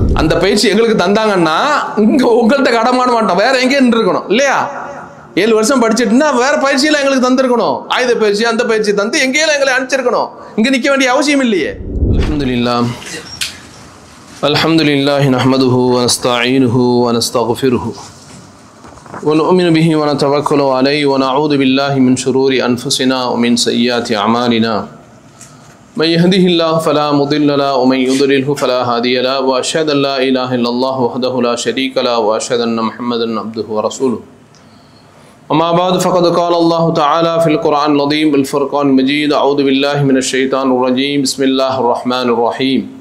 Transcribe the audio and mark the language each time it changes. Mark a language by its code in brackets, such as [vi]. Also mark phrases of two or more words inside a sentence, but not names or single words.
[ta] அந்த பயிற்சி எங்களுக்கு தந்தாங்கன்னா இங்க உங்கள்கிட்ட கடமான மாட்டோம், வேற எங்கே இருக்கணும் இல்லையா? 7 வருஷம் படிச்சுட்டுனா வேற பயிற்சியில எங்களுக்கு தந்திருக்கணும். ஆயுத பயிற்சி, அந்த பயிற்சி தந்து எங்கேயும் எங்களை அனுப்பிச்சிருக்கணும். இங்க நிக்க வேண்டிய அவசியம் இல்லையே. [ar] الحمد لله الحمد لله نحمده ونستعينه ونستغفره ونؤمن به ونتوكل عليه ونعوذ بالله من شرور أنفسنا ومن سيئات أعمالنا من يهده الله فلا مضل له ومن يضلله فلا هادي له وأشهد أن لا إله إلا الله وحده لا شريك له وأشهد أن محمدا عبده ورسوله أما بعد فقد قال الله تعالى في القرآن العظيم الفرقان المجيد أعوذ بالله من الشيطان الرجيم بسم الله الرحمن الرحيم